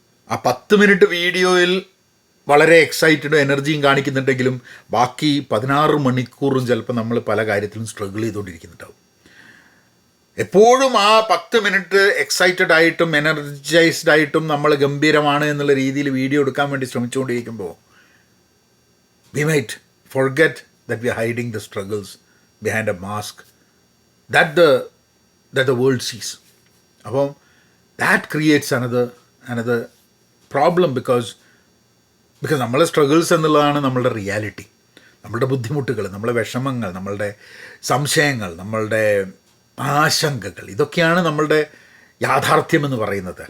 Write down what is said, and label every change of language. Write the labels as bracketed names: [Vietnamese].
[Malayalam] ആ 10 മിനിറ്റ് വീഡിയോയിൽ വളരെ എക്സൈറ്റഡും എനർജിയും കാണിക്കുന്നുണ്ടെങ്കിലും ബാക്കി 16 മണിക്കൂറും ചിലപ്പോൾ നമ്മൾ പല കാര്യത്തിലും സ്ട്രഗിൾ ചെയ്തുകൊണ്ടിരിക്കുന്നുണ്ടാവും. എപ്പോഴും ആ 10 മിനിറ്റ് എക്സൈറ്റഡ് ആയിട്ടും എനർജൈസ്ഡ് ആയിട്ടും നമ്മൾ ഗംഭീരമാണ് എന്നുള്ള രീതിയിൽ വീഡിയോ എടുക്കാൻ വേണ്ടി ശ്രമിച്ചുകൊണ്ടിരിക്കുമ്പോൾ [English] we might forget that we are hiding the struggles behind a mask that the world sees. [Malayalam] അപ്പം [English] that creates another problem because [Malayalam] നമ്മളെ സ്ട്രഗിൾസ് എന്നുള്ളതാണ് നമ്മളുടെ റിയാലിറ്റി. നമ്മളുടെ ബുദ്ധിമുട്ടുകൾ, നമ്മളുടെ വിഷമങ്ങൾ, നമ്മളുടെ സംശയങ്ങൾ, നമ്മളുടെ ആശങ്കകൾ, ഇതൊക്കെയാണ് നമ്മളുടെ യാഥാർത്ഥ്യമെന്ന് പറയുന്നത്.